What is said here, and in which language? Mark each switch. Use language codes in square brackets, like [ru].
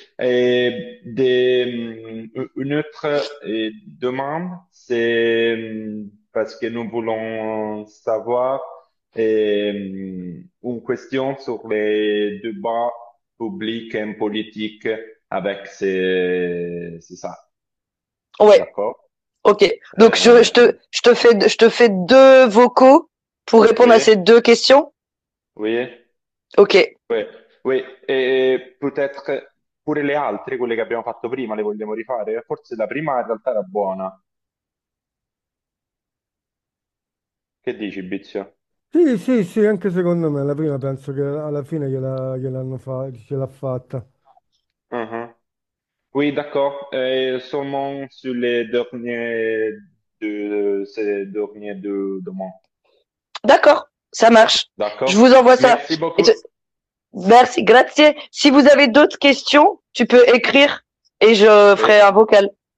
[fr] Une autre demande, c'est parce que nous voulons savoir une question sur les débats publics et politiques avec c'est ça. Ouais. D'accord? Ok. Donc je te fais deux vocaux pour répondre à ces deux questions. Ok. Et peut-être [it] pure le altre, quelle che abbiamo fatto prima, le vogliamo rifare? Forse la prima in realtà era buona. Che dici, Bizio? Sì, anche secondo me la prima penso che alla fine gliel'ha fatta. [fr] Oui, d'accord. Seulement sur les derniers de ces derniers deux demandes. D'accord, ça marche. Je D'accord. vous envoie ça. Merci Et beaucoup. merci, [it] grazie. [fr] Si vous avez d'autres questions, tu peux écrire et je ferai un vocal.